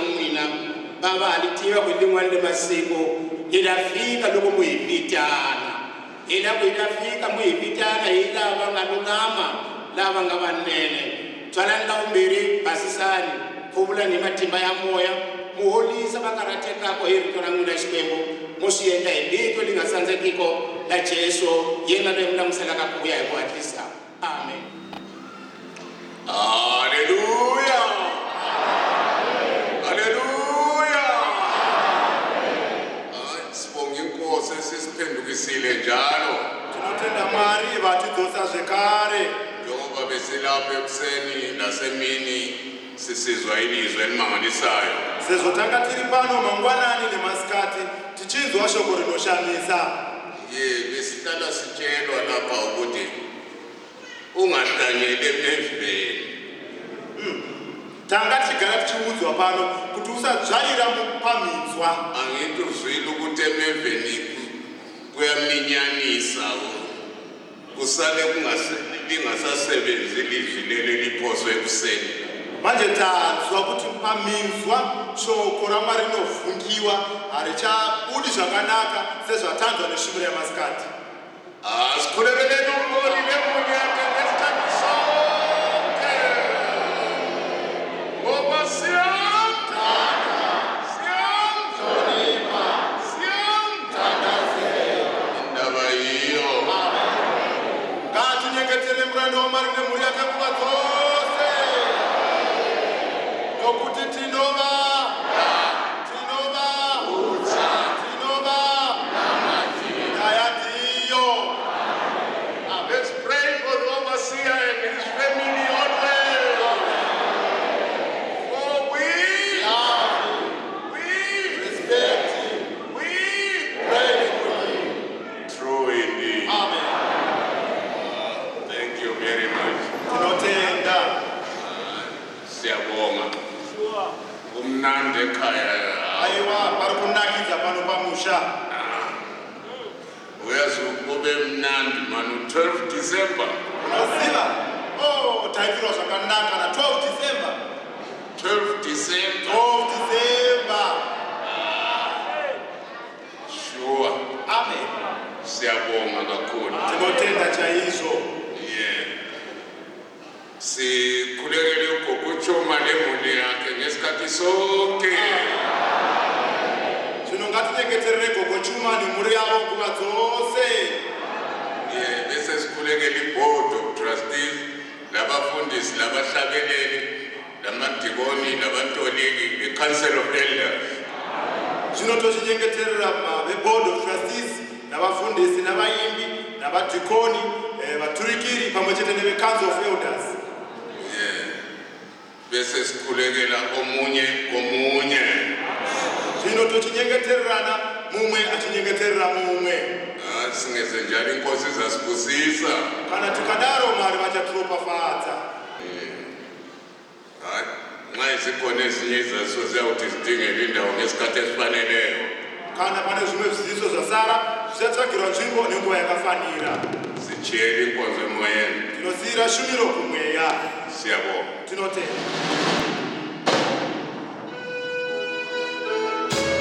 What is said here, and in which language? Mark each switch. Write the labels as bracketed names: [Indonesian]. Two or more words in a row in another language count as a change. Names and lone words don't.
[Tsonga] n'wina baba ha li tiva ku hi lin'wana le masiku hi ta fika loko mu hi vitana hi lava ku hi ta fika mu hi vitana hi lava nga lulama lava nga vanene tswalani lavumbirhi basisani phuvulani hi matimba ya moya mu holisa va karhatekako hi rito ra n'wina xikwembu mu swi endla hi vito li nga sandzekiko la Jesu yena loyi mi languselaka ku ya hi ku hatlisa amen. Haleluya, haleluya. [North Ndebele] Sibonga inkosi esisiphendukisile njalo. [Shona] Tinotenda Mwari vatidzosa zvekare. [North Ndebele] Njengoba besilapha ekuseni nasemini sisizwa ilizwi elimangalisayo. [Shona] Sezvo tanga tiri pano mangwanani nemasikati tichinzwa shoko rinoshamisa. [North Ndebele] Besihlala sitshelwa lapha ukuthi ungahlanyeli emeveni. [Shona] Tanga tigara tichiudzwa pano kuti usadzvarira paminzwa. [North Ndebele] Angithi uzwile ukuthi emeveni kuyaminyanisa kusale lingasasebenzi ilizwi leli liphoswe ekuseni. [Shona] Manje tanzwa kuti paminzwa shoko raMwari rinovhungiwa harichabudi zvakanaka sezvatanzwa neshure yamasikati. [North Ndebele] Sikhulekeleni umboni lemuli yakhe ngesikhathi sonke. Ngoba indaba yiyo. [Shona] Ngatinyengetere muranda waMwari nemhuri yake nguva dzose. Nokuti tinova nyaya ndiyo. [English] Let's pray for the overseer and his family always. For we Respect. Pray for you. true indeed. Amen. Thank you very much. [Shona] Tinotenda. [North Ndebele] Siyabonga. Umnandi ekhaya. [Shona] Aiwa pari kunakidza pano pamusha. [North Ndebele] Uyazi kube mnandi manu 12 December. [Shona] Unoziva? Taitirwa zvakanaka na 12 December. [English] 12 December. 12 December. Sure. Amen. [North Ndebele] Siyabonga kakhulu. [Shona] Tinotenda chaizvo. [English] Yeah. [North Ndebele] Sikhulekele ugogo Choma lemuli yakhe ngesikhathi sonke. [Shona] Zvino ngatinyengeterere gogo Chuma nemhuri yavo nguva dzose. [North Ndebele] Yeah, bese sikhulekele [English] iboard of trustees, [North Ndebele] labafundisi, labahlabeleli, lamadikoni, labantoliki, [English] the council of elders. [Shona] Zvino tozvinyengeterera [English] veboard of trustees [Shona] navafundisi navaimbi navadhikoni vaturikiri pamwe chete [English] nevecouncil of elders. [North Ndebele] Bese sikhulekela omunye. [Shona] Zvino tochinyengetererana mumwe achinyengeterera mumwe. [North Ndebele] Singeze njalo inkosi zasibusisa. [Shona] Kana tikadaro Mwari vachatiropafadza. [North Ndebele] Nxa isikhona ezinye izaziso ziyawuthi zidingele indawo ngesikhathi esifaneleyo. [Shona] Kana pane zvimwe zviziso zvasara zvichatsvagirwa nzvimbo nenguva yakafanira. [North Ndebele] Sichiyele inkonzo emoyeni. [Shona] Tinosiyira shumiro kumweya. [North Ndebele] Siyabonga. [Shona] Tinotenda.